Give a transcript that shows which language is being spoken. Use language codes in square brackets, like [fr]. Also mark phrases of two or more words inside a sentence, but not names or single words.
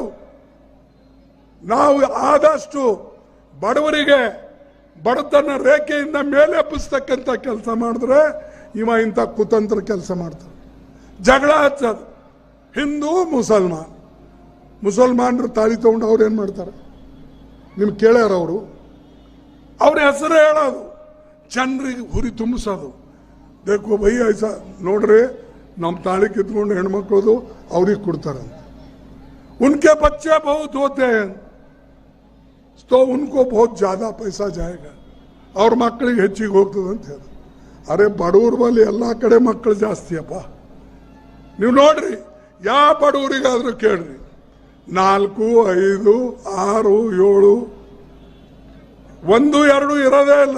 [kn] ನಾವು ಆದಷ್ಟು ಬಡವರಿಗೆ ಬಡತನ ರೇಖೆಯಿಂದ ಮೇಲೆ ಎಬ್ಬಿಸ್ತಕ್ಕಂಥ ಕೆಲಸ ಮಾಡಿದ್ರೆ ಇವ ಇಂಥ ಕುತಂತ್ರ ಕೆಲಸ ಮಾಡ್ತಾರೆ. ಜಗಳ ಹಚ್ಚೋದು. ಹಿಂದೂ ಮುಸಲ್ಮಾನರು ತಾಳಿ ತಗೊಂಡು ಅವ್ರು ಏನು ಮಾಡ್ತಾರೆ ನಿಮ್ಗೆ ಕೇಳ್ಯಾರ? ಅವ್ರ ಹೆಸರು ಹೇಳೋದು, ಜನರಿಗೆ ಹುರಿ ತುಂಬಿಸೋದು. [hi] देखो भाई ऐसा [kn] ನೋಡ್ರಿ, ನಮ್ಮ ತಾಳಿ ಕಿತ್ಕೊಂಡು ಹೆಣ್ಮಕ್ಳದು ಅವ್ರಿಗೆ ಕೊಡ್ತಾರಂತ. [hi] उनके बच्चे बहुत होते हैं तो उनको बहुत ज्यादा पैसा जाएगा, [kn] ಅವ್ರ ಮಕ್ಕಳಿಗೆ ಹೆಚ್ಚಿಗೆ ಹೋಗ್ತದೆ ಅಂತ ಹೇಳಿ. ಅರೆ, ಬಡವ್ರ ಬಳಿ ಎಲ್ಲ ಕಡೆ ಮಕ್ಕಳು ಜಾಸ್ತಿ ಅಪ್ಪ. ನೀವು ನೋಡ್ರಿ, ಯಾವ ಬಡವರಿಗಾದ್ರೂ ಕೇಳ್ರಿ, 4, 5, 6, 7, 1, 2 ಇರೋದೇ ಇಲ್ಲ.